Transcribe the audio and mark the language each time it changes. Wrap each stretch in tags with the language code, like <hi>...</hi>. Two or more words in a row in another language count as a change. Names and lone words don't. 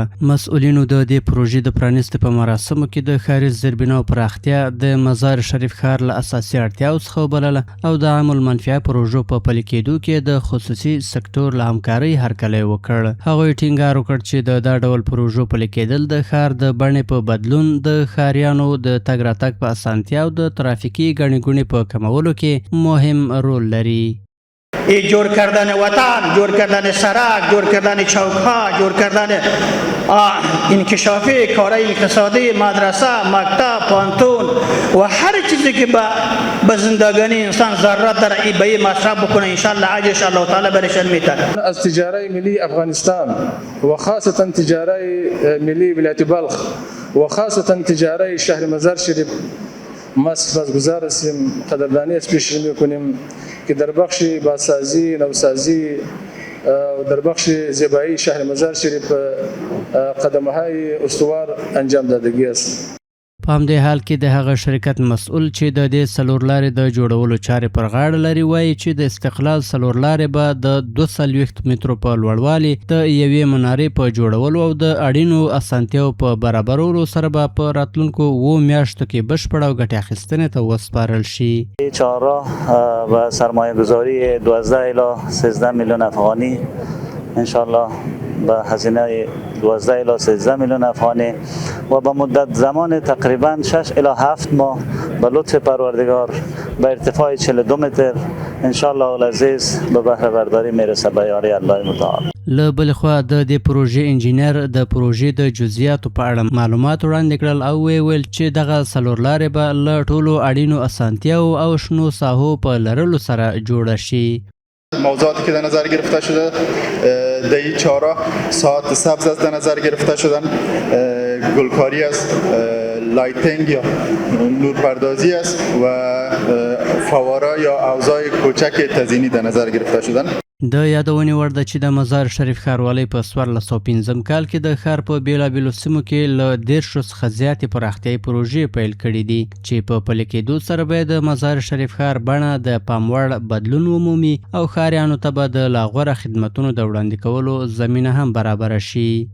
<ps>مسؤلینو د دې پروژې د پرانیستې په مراسمو کې د ښاري زیربناو پراختیا د مزار شریف ښار له اساسي اړتیاو څخه وبلله او د عام المنفعه پروژو په پلي کېدو کې د خصوصي سکتور له همکارۍ هرکلی وکړ. هغوی ټینګار وکړ چې د دا ډول پروژو پلي کېدل د ښار د بڼې په بدلون د ښاریانو د تګ راتګ په اسانتیا او د ترافیکي ګڼې ګوڼې په کمولو کې مهم رول لري.</ps> <fa>جور کردن وطن، جور کردن سرک، جور کردن چوک‌ها، جور کردن انکشافی، کارهای اقتصادی، مدرسه، مکتب، پانتون و هر چیزی که به زندگانی انسان ضرورت داره به این مصرف بکنه انشالله اجرش الله تعالی برش میده. از تجاره ملی افغانستان و خاصتا تجاره ملی ولایت بلخ و خاصتا تجاره شهر مزار شریف ما سپاسگزار هستیم، قدردانی از پیش میکنیم که در بخش بازسازی، نوسازی و در بخش زیبایی شهر مزار شریف قدم‌های استوار انجام دادگی است.</fa> <ps>په همدې حال کې د هغه شرکت مسؤل چې د دې څلورلارې د جوړولو چارې پر غاړه لري وایي چې د استقلال څلورلارې به د 240 مترو په لوړوالي د یوې منارې په جوړولو او د اړینو اسانتیاو په برابرولو سره به په راتلونکو 7 میاشتو کې بشپړ او ګټې اخیستنې ته وسپارل شي.</ps> <fa>چهارراه و سرمایه گذاری 12 الی 13 میلیون افغانی انشالله با هزینه 12 الی 13 میلیون افغانی و با مدت زمان تقریبا 6 الی 7 ماه به لطف پروردگار به ارتفاع 42 متر</fa> <ar>انشالله العزیز</ar> <fa>به بهره برداری میرسه به یاری الله متعال.</fa> <ps>له بلې خوا د دې پروژې انجینر د پروژې د جزئیاتو په اړه معلومات وړاندې کړل او ویل چې دغه څلورلارې به له ټولو اړینو اسانتیاو او شنو ساحو په لرلو سره جوړه شي.</ps> <fa>موضوعاتی که در نظر گرفته شده در این چهارراه ساعت سبز است در نظر گرفته شدن، گلکاری است، لایتینگ یا نورپردازی است و فواره یا اوزار کوچک تزیینی در نظر گرفته شدن.</fa> <ps>د یادونې وړ ده چې د مزار شریف ښاروالۍ په 1405 کال کې د ښار په بیلابیلو سیمو کې له 10 څخه زیاتې پراختیایي پروژې پیل کړي دي چې په پلي کېدو سره به د مزار شریف ښار بڼه د پام وړ بدلون ومومي او ښاریانو ته به د لا غوره خدمتونو د وړاندې کولو زمینه هم برابره شي.</ps>